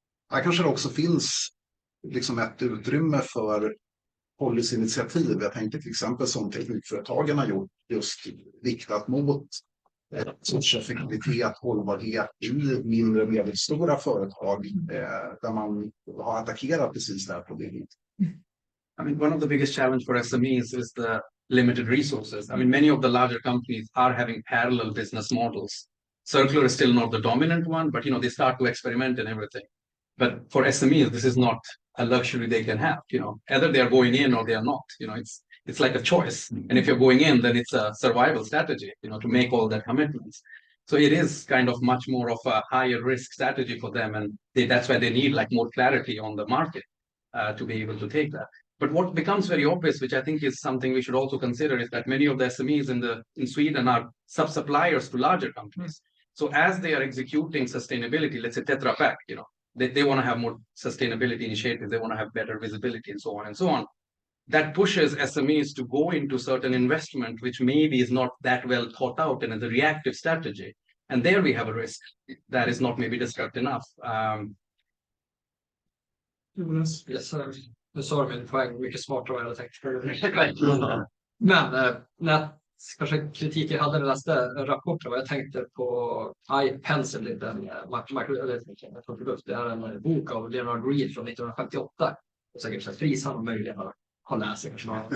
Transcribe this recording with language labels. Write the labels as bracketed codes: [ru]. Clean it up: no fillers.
[sv] Här kanske det också finns liksom ett utrymme för policyinitiativ. Jag tänkte till exempel som teknikföretagen har gjort, just riktat mot resurseffektivitet, hållbarhet i mindre och medelstora företag där man har attackerat precis det här problemet. [en] I mean, one of the biggest challenge for SMEs is the limited resources. I mean, many of the larger companies are having parallel business models. Circular is still not the dominant one, but they start to experiment and everything. But for SMEs, this is not a luxury they can have. Either they are going in or they are not. It's like a choice. And if you're going in, then it's a survival strategy. To make all that commitments. So it is kind of much more of a higher risk strategy for them, and that's why they need like more clarity on the market to be able to take that. But what becomes very obvious, which I think is something we should also consider, is that many of the SMEs in Sweden are sub-suppliers to larger companies. So as they are executing sustainability, let's say Tetra Pak, they want to have more sustainability initiatives, they want to have better visibility and so on and so on. That pushes SMEs to go into certain investment, which maybe is not that well thought out and is a reactive strategy. And there we have a risk that is not maybe discussed enough. [sv] Yes, nu sa du min poäng mycket smartare än jag hade tänkt. Men kanske kritik jag hade när jag läste rapporten, vad jag tänkte på iPencil, den produkt. Det är en bok av Leonard Reed från 1958. Och säkert så Frishammar möjligen har läst kanske.